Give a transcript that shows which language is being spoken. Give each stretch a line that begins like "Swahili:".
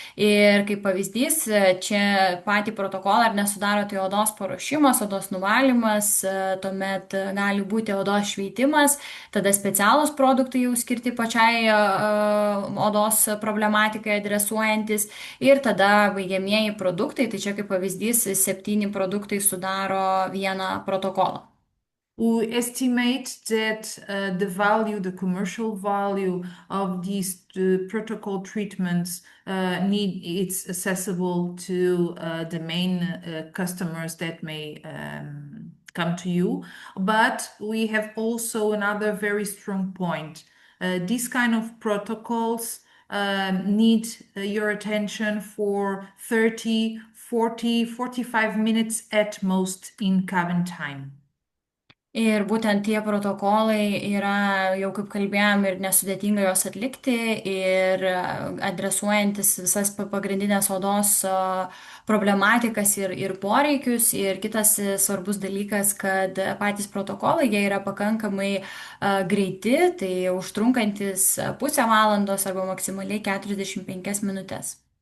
Lithuanian: Ir kaip pavyzdys, čia patį protokolą ar nesudaro tai odos paruošimas, odos nuvalymas, tuomet gali būti odos šveitimas, tada specialūs produktai jau skirti pačiai odos problematikai adresuojantis ir tada baigiamieji produktai, tai čia kaip pavyzdys 7 produktai sudaro vieną protokolą.
English: We estimate that the value, the commercial value of these protocol treatments it's accessible to the main customers that may come to you. But we have also another very strong point. These kind of protocols need your attention for 30, 40, 45 minutes at most in cabin time.
Lithuanian: Ir būtent tie protokolai yra, jau kaip kalbėjom, ir nesudėtinga juos atlikti, ir adresuojantis visas pagrindinės odos problematikas ir poreikius. Ir kitas svarbus dalykas, kad patys protokolai, jie yra pakankamai greiti, tai užtrunkantis pusę valandos arba maksimaliai 45 minutės.